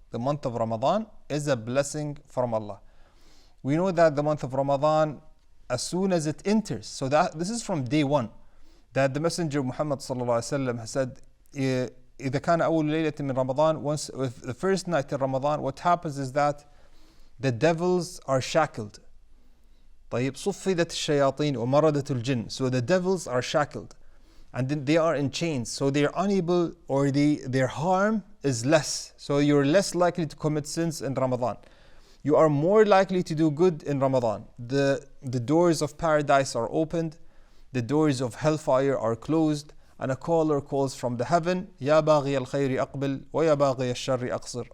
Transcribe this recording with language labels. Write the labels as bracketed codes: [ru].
[en] The month of Ramadan is a blessing from Allah. We know that the month of Ramadan, as soon as it enters, so that this is from day one, that the Messenger Muhammad sallallahu alaihi wasallam has said, [ar] إذا كان أول ليلة من [en] Ramadan, once the first night in Ramadan, what happens is that the devils are shackled. [ar] طيب, صفدت الشياطين ومردت الجن. [en] So the devils are shackled and then they are in chains, so they are unable, or their harm is less. So you're less likely to commit sins in Ramadan. You are more likely to do good in Ramadan. The doors of paradise are opened, the doors of hellfire are closed, and a caller calls from the heaven, [ar] يا باغي الخير أقبل ويا باغي الشر أقصر.